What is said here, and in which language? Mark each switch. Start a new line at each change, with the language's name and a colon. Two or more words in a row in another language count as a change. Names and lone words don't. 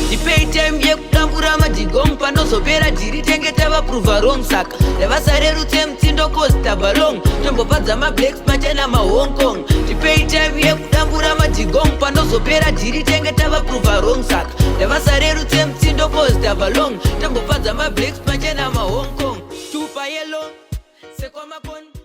Shona: Ndipei time yekudambura madhigong. Panozopera dhiri tenge tava
English: prova wrong.
Shona: Saka ndavasarerutse mutsindo cause tabva long. Tombobva dzama blacks machena ma Hong Kong. Ndipei time yekudambura madhigong. Panozopera dhiri tenge tava
English: prova wrong.
Shona: Saka ndavasarerutse mutsindo cause tabva long. Tombobva dzama blacks machena ma Hong Kong. Tupa yellow. Sekwamakon.